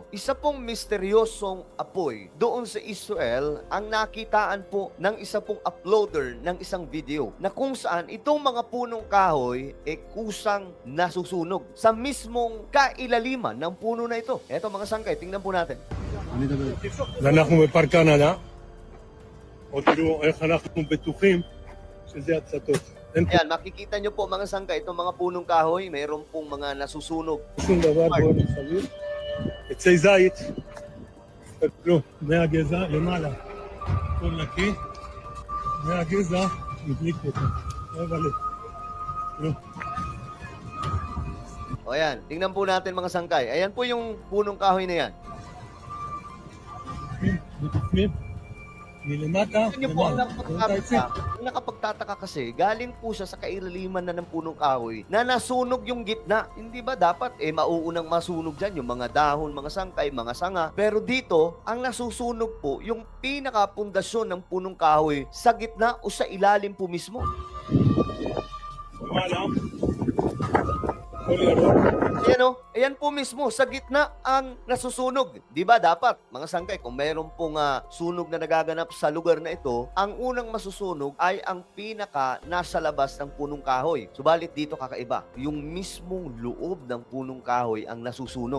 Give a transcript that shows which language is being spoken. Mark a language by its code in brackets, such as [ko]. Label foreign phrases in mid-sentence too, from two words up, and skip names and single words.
[tl] Isa pong misteryosong apoy doon sa Israel ang nakitaan po ng isa pong uploader ng isang video na kung saan itong mga punong kahoy kusang nasusunog sa mismong kailaliman ng puno na ito. Eto mga sangkay, tingnan po natin. [he] ואנחנו בפארק קנדה, או תראו איך אנחנו בטוחים שזה הצתות. אין פה [tl] Ayan, makikita nyo po mga sangkay, itong mga punong kahoy, mayroon pong mga nasusunog. [he] שום דבר בוער מסביב. עצי זית, תסתכלו, מהגזע למעלה, הכל נקי, מהגזע הדליקו אותו. אבל תראו, [tl] O ayan, tingnan po natin mga sangkay. Ayan po yung punong kahoy na yan. [he] בפנים, מלמטה [tl] Tingnan nyo po, [he] למעלה. [tl] ang nakapagtataka kasi, galing po siya sa kailaliman na ng punong kahoy na nasunog yung gitna. Hindi ba dapat mauunang masunog dyan yung mga dahon, mga sangkay, mga sanga. Pero dito, ang nasusunog po yung pinakapundasyon ng punong kahoy sa gitna o sa ilalim po mismo. [he] למעלה, הכל ירוק. [tl] Ayan o, ayan po mismo, sa gitna ang nasusunog. Di ba dapat, mga sangkay, kung mayroon pong sunog na nagaganap sa lugar na ito, ang unang masusunog ay ang pinaka nasa labas ng punong kahoy. Subalit dito kakaiba, yung mismong loob ng punong kahoy ang nasusunog.